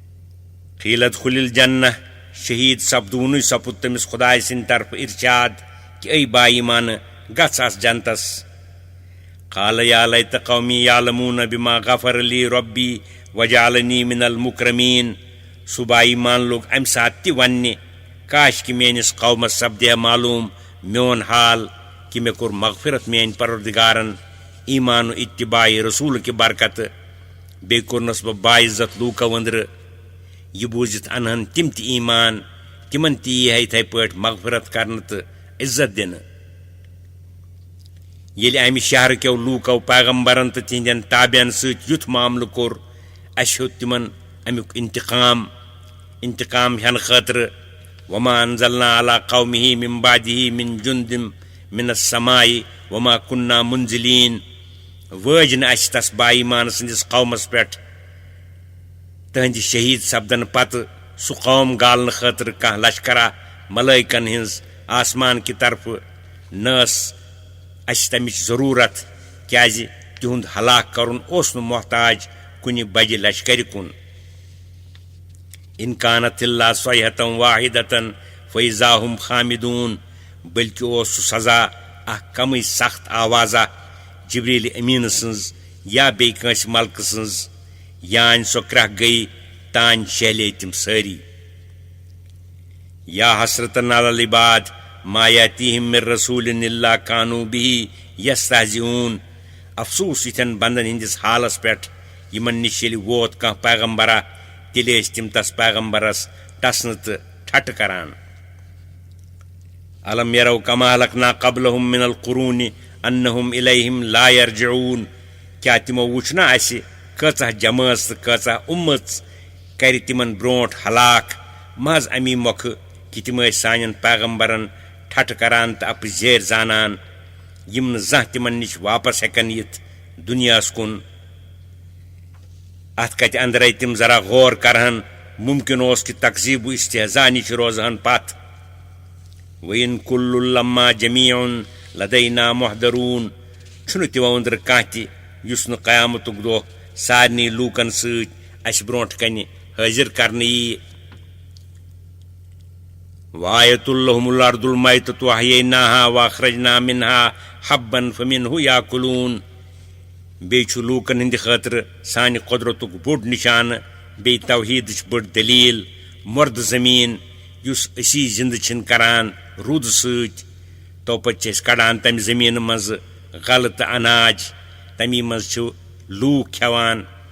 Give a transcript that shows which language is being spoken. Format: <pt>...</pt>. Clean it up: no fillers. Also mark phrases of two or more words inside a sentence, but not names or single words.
<ar>قیل ادخل الجنہ</ar> <ks>شہیٖد سپدوُنُے سپُد تٔمِس خۄداے سٕنٛدِ طرفہٕ ارشاد کہ اے با ایمان گژھ آس جنتس</ks> <ar>قال یا لیت قومی یعلمون بما غفر لی ربی وجعلنی من المکرمین</ar> <ks>سُہ با ایمان لوگ امہِ ساتہٕ تہِ وننہِ کاش کہ میٲنس قومس سپدے معلوم میون حال کہ مےٚ کوٚر مغفرت میٲنۍ پروردگارن ایمان و اتباع رسول کہ برکت بیٚیہِ کوٚرنس بہٕ باعزت لوٗکو أنٛدرٕ یہ بوٗزِتھ انہن تِم تہِ ایمان تِمن تہِ یی یِتھے پٲٹھۍ مغفرت کرنہٕ تہٕ عزت دِنہٕ ییٚلہِ امہِ شہرٕ کیو لوٗکو پیغمبرن تہٕ تِہنٛدٮ۪ن تابعین سۭتۍ یُتھ معاملہٕ کوٚر اسہِ ہیوٚت تِمن امیُک انتقام ہٮ۪نہٕ خٲطرٕ</ks> <ar>وما انزلنا على قومه من بعده من جند من السماء وما كنا منزلين</ar> <ks>وٲج نہٕ اسہِ تس با ایمان سٕنٛدِس قومس پٮ۪ٹھ تہنٛدِ شہید سپدن پتہٕ سُہ قوم گالنہٕ خٲطرٕ کانٛہہ لشکرا ملٲیکن ہٕنٛز آسمان کہِ طرفہٕ نہ ٲس اسہِ تمِچ ضروٗرت کیازِ تِہُنٛد ہلاک کرُن اوس نہٕ محتاج کُنہِ بجہِ لشکرِ کُن</ks> <ar>ان كانت الا صيحة واحدة فإذا هم خامدون</ar> <ks>بلکہ اوس سُہ سزا اکھ کمٕے سخت آوازہ جبریل امین سٕنٛز یا بیٚیہِ کٲنٛسہِ ملکہٕ سٕنٛز یانہِ سۄ کرٛکھ گٔیہِ تانۍ شہلے تِم سٲری</ks> <ar>یا حسرتن علی العباد ما یاتیہم من رسول الا كانوا به یستہزئون</ar> <ks>افسوس یِتھٮ۪ن بندن ہٕنٛدِس حالس پٮ۪ٹھ یِمن نِش ییٚلہِ ووت کانٛہہ پیغمبرا تیٚلہِ ٲسۍ تِم تس پیغمبرس ٹسنہٕ تہٕ ٹھٹھٕ کران</ks> <ar>الم یرو کما اہلکنا قبلہم من القرون انہم الیہم لا یرجعون</ar> <ks>کیٛاہ تِمو وٕچھ نا اسہِ کۭژاہ جمٲژ تہٕ کۭژاہ اُمژ کرِ تِمن برونٛٹھ ہلاک محض امی مۄکھٕ کہ تِم ٲسۍ سانٮ۪ن پیغمبرن ٹھٹھٕ کران تہٕ اپٕز زیرِ زانان یِم نہٕ زانٛہہ تِمن نِش واپس ہٮ۪کن یِتھ دُنیاہس کُن اتھ کتہِ اندرے تِم ذرا غور کرہن ممکن اوس کہ تقزیب و استہزاء نِش روزہن پتھ</ks> <ar>وَإِن كُلٌّ لَمَّا جَمِيعٌ لَدَيْنَا مُحْضَرُونَ</ar> <ks>چھُنہٕ تِمو أنٛدرٕ کانٛہہ تہِ یُس نہٕ قیامتُک دۄہ سارنٕے لوٗکن سۭتۍ اسہِ برونٛٹھ کنہِ حٲضِر کرنہٕ ییہِ</ks> <ar>وآیَةٌ لَهُمُ الْأَرْضُ الْمَيْتَةُ وَأَحْيَيْنَاهَا وَأَخْرَجْنَا مِنْهَا حَبًّا فَمِنْهُ يَأْكُلُونَ</ar> <ks>بیٚیہِ چھُ لوٗکن ہٕنٛدِ خٲطرٕ سانہِ قۄدرتُک بوٚڑ نِشانہٕ بیٚیہِ توحیٖدٕچ بٔڑ دٔلیٖل مۄردٕ زٔمیٖن یُس أسی زِنٛدٕ چھِن کران روٗدٕ سۭتۍ توپتہٕ چھِ أسۍ کڑان تمہِ زٔمیٖنہٕ منٛزٕ غلہٕ تہٕ اناج تمی منٛز چھِ لوٗکھ کھٮ۪وان</ks>